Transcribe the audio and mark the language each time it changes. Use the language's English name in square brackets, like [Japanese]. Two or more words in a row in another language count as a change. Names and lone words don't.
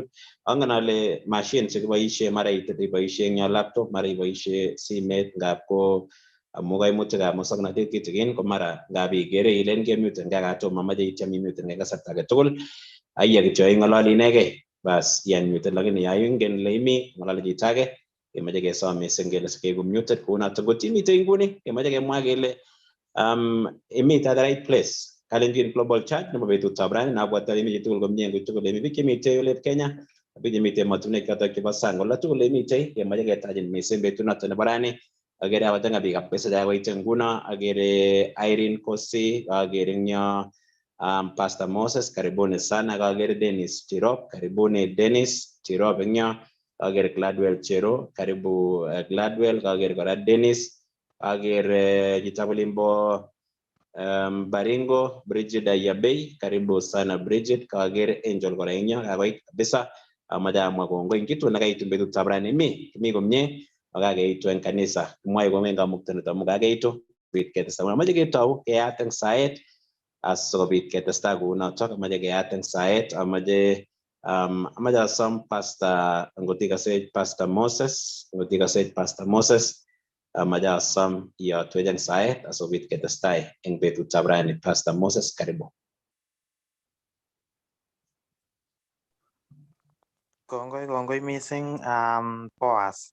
[Kalenjin] Angen ale machine chekiboishe mara iboishe eng yo laptop mara iboishe simet ngap ko amu kaimutikab musoknotet kitikin ko mara ngap ikere ilen kemute ngakatom amache ityem imuten eng kasarta age tugul aiya kityo ing'ololi inegei bas iyan muted lakini ya ingen le imi ng'ololi chito age kemache kesom mising kele sikeku muted kunoto ngot imite inguni kemache kemwa kele imite [English] at the right place. [Kalenjin] Kalenjin Global Church nebo betutab rani nabwat ale imite tugul komie eng tugul emi biik chemite emet Kenya biik chemite emotinwek chotok chebo sang ola tugul imite kemache ketachin mising betunoto nebo rani. Agere akot eng biikab pesa koite nguno agere Irene Kosi agere eng yo Pastor Moses [Swahili] karibuni sana [Kalenjin] agere Dennis Cherop karibuni Dennis Cherop eng yo agere Gladwell Chero karibu Gladwell agere kora Dennis agere chitabulimbo Baringo Bridget Ayabei [Swahili] karibu sana [Kalenjin] Bridget kagere Angel kora eng yo kakoit kabisa amache amwa kongoi kitu nekaitu betutab rani mi komie akakeitu eng kanisa mwae kongoi kamuktanet amu kakeitu bit ketesta amache ketau keyat eng saet asikobit ketesta kounotok amache keyat eng saet amache asom Pastor ngotikasech Pastor Moses amache asom iyotwech eng saet asikobit ketestai eng betutab rani. Pastor Moses karibu. Kongoi mising Boaz.